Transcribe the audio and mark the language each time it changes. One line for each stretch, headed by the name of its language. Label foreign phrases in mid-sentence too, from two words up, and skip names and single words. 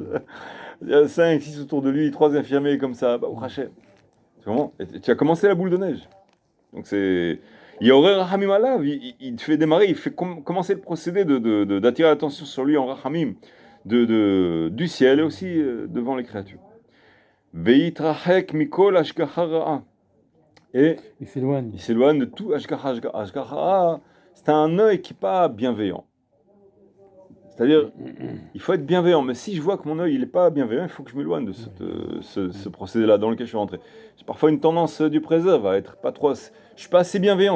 French: Il y a 5, 6 autour de lui, 3 infirmiers comme ça, au rachet. Tu as commencé la boule de neige. Donc c'est... Il y aurait
Hebrew: רחמים עליו,
French: il te fait démarrer, il fait commencer le procédé d'attirer l'attention sur lui en Rahamim, du ciel et aussi devant les créatures.
Hebrew: ויתרחק מכל השגחה רעה.
French: Et il s'éloigne de tout ashgacha. Ashgacha, c'est un œil qui n'est pas bienveillant. C'est-à-dire, il faut être bienveillant. Mais si je vois que mon œil, il n'est pas bienveillant, il faut que je m'éloigne de ce procédé-là dans lequel je suis rentré. J'ai parfois une tendance du préserve à être pas trop... Je suis pas assez bienveillant.